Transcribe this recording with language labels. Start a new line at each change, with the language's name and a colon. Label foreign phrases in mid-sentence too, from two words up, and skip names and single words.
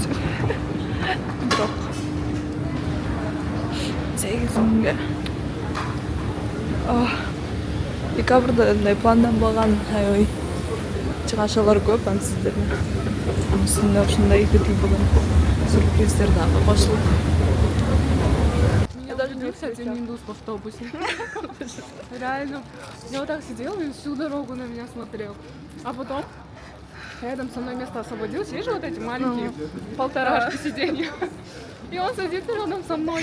Kyrgyz: Бирок 8 миңге. Декабрда мындай планданбаган аябай чыгашалар көп, аны сиздерге. Үстүнө ушундай күтүлбөгөн сюрприздер дагы кошулуп.
Russian: Я даже не кстати, не индус в автобусе. Реально. Я вот так сидела и всю дорогу на меня смотрел. А потом рядом со мной место освободилось. Видишь, вот эти маленькие полторашки сиденья. И он садится рядом со мной.